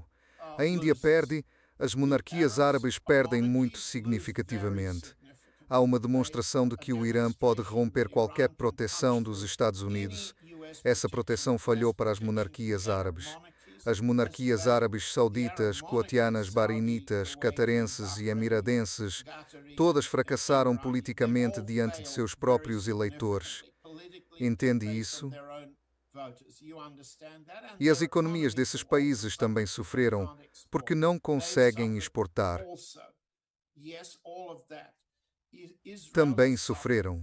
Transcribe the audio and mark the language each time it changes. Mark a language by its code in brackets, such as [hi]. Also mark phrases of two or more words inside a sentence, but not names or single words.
[pt] A Índia perde, as monarquias árabes perdem muito significativamente. Há uma demonstração de que o Irã pode romper qualquer proteção dos Estados Unidos. Essa proteção falhou para as monarquias árabes. As monarquias árabes sauditas, coatianas, bahrinitas, catarenses e emiradenses, todas fracassaram politicamente diante de seus próprios eleitores. Entende isso? E as economias desses países também sofreram, porque não conseguem exportar. Também sofreram.